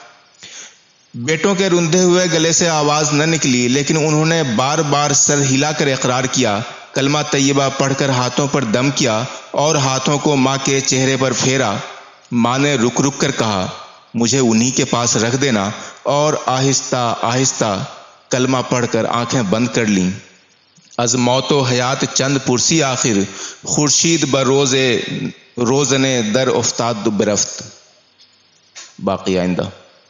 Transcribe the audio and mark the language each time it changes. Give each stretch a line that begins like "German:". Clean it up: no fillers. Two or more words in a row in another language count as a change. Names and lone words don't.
Urdu: بیٹوں کے رندھے ہوئے گلے سے آواز نہ نکلی، لیکن انہوں نے بار بار سر ہلا کر اقرار کیا، کلمہ طیبہ پڑھ کر ہاتھوں پر دم کیا اور ہاتھوں کو ماں کے چہرے پر پھیرا۔ ماں نے رک رک کر کہا، مجھے انہی کے پاس رکھ دینا، اور آہستہ آہستہ کلمہ پڑھ کر آنکھیں بند کر لیں۔
Persian: از موت و حیات چند پرسی آخر خورشید بروز روزن در افتاد برفت.
Urdu: باقی آئندہ.